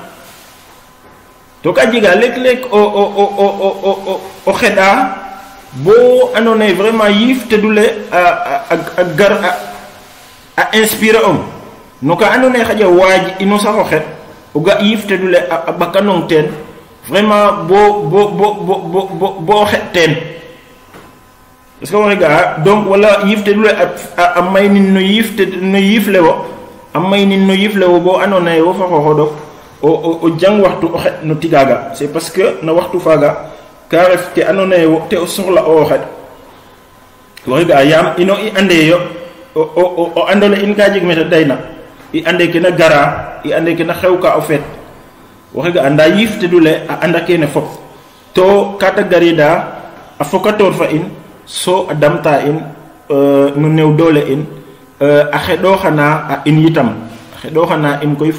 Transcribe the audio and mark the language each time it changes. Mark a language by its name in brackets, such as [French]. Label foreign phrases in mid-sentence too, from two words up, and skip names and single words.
[Serer] to ka jiga lek o xeda bo anone vraiment yifte dule a gar a inspire no ka anone xaja waji ino sax o xet o ga yifte dule a bakanong ten vraiment bo xet ten [French] est ce que [Serer] wona ga donc wala yifte dule a maynin no yifle wo a maynin no yifle wo bo anona wo fa xoxodo o jang waxtu o xet no tigaga [French] c'est parce que [Serer] na waxtu faga ka ref ke anona wo te o soxla o xet wona ga yam ino I ande yo o andole in ka jeg meta dayna I ande kena gara I ande kena xewka o fet waxe ga anda yifte dule a anda kene fop to kata garida a fokator fa in so adamta in no new dole in a xedo xana a in yitam a xedo xana in koy